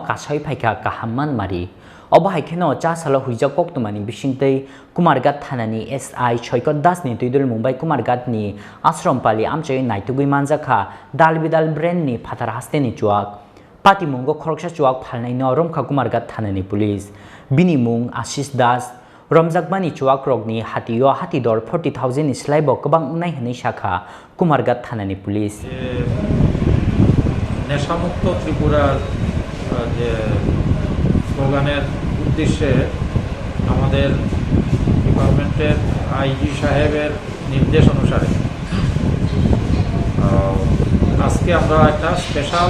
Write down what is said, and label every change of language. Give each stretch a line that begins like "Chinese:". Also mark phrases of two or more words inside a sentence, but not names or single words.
Kok Borok: kasai phaika kahamman mari Oba haikeno jas hala Hoijak Koktwma ni Bisingtwi Kumarghat thanani SI Choikot Das ni tuidul Mumbai Kumarghat ni Ashrampali Amchaio naitugui Manjakha Dalbidal brand ni phatar haste ni Chuwak Pati mungo Khorang Chuwak phalnai no romkha Kumarghat thanani police bini mung Ashish Das Romjakma ni Chuwak rok ni hatio hatidor 40,000 ni slaibo kobang unai hini shakha Kumarghat thanani police
Bangla: নেশামুক্ত ত্রিপুরার যে স্লোগানের উদ্দেশ্যে আমাদের ডিপার্টমেন্টের আইজি সাহেবের নির্দেশ অনুসারে আজকে আমরা একটা স্পেশাল